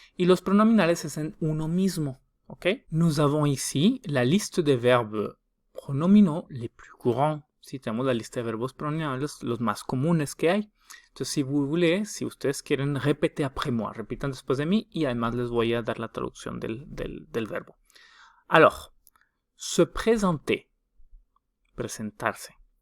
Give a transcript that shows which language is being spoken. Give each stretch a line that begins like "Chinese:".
Spanish: Y los pronominales es en uno mismo. ¿Ok?
French: Nous avons ici la liste de verbes pronominaux les plus courants.
Spanish: Si tenemos la lista de verbos pronominales, los más comunes que hay. Entonces, si ustedes quieren,
French: répétez après moi,
Spanish: repitan después de mí y además les voy a dar la traducción del verbo.
French: Alors, se présenter,
Spanish: presentarse.